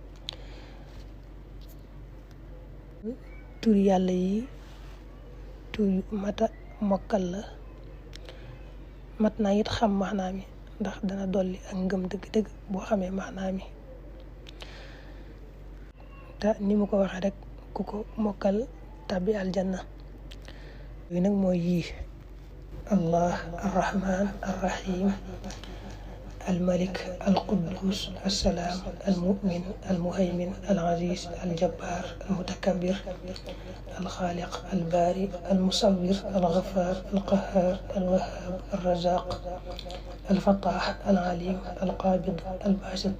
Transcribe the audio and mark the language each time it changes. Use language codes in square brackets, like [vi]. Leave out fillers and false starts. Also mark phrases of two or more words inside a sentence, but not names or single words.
[wo] tur yàlla yi tur yu mata mokkal la, mat naa it xam maanaa mi, ndax dana dolli ak ngëm dëgg-dëgg boo xamee maanaa mi. te ni mu ko waxee rek ku ko mokkal tàbbi aljanna. yooyu nag mooy yii: [ar] الله الرحمن الرحيم الملك القدوس السلام المؤمن المهيمن العزيز الجبار المتكبر الخالق البارئ المصور الغفار القهار الوهاب الرزاق الفتاح العليم القابض الباسط